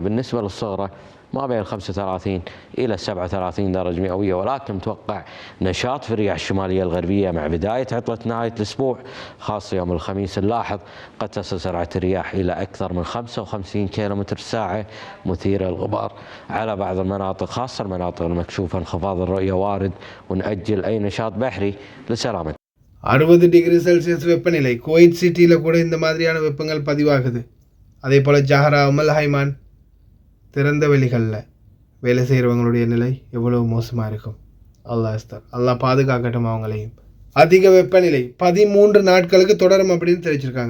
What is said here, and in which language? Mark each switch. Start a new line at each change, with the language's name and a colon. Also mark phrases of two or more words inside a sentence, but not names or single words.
Arabic: بالنسبة للصغرى ما بين 35 إلى 37 درجة مئوية، ولكن متوقع نشاط في الرياح الشمالية الغربية مع بداية عطلة نهاية الأسبوع، خاصة يوم الخميس. نلاحظ قد تصل سرعة الرياح إلى أكثر من 55 كيلومتر الساعة مثيرة للغبار على بعض المناطق، خاصة المناطق المكشوفة. انخفاض الرؤية وارد، ونأجل أي نشاط بحري لسلامة.
Tamil: 60
English: degree Celsius
Tamil: வெப்பநிலை குவைத் சிட்டியில் கூட இந்த மாதிரியான வெப்பங்கள் பதிவாகுது. அதே போல் ஜஹரா, உமல் ஹைமான் திறந்த வெளிகளில் வேலை செய்கிறவங்களுடைய நிலை எவ்வளோ மோசமாக இருக்கும். அல்லாஹ் பாதுகாக்கட்டும் அவங்களையும். அதிக வெப்பநிலை 13 நாட்களுக்கு தொடரும் அப்படின்னு தெரிவிச்சிருக்காங்க.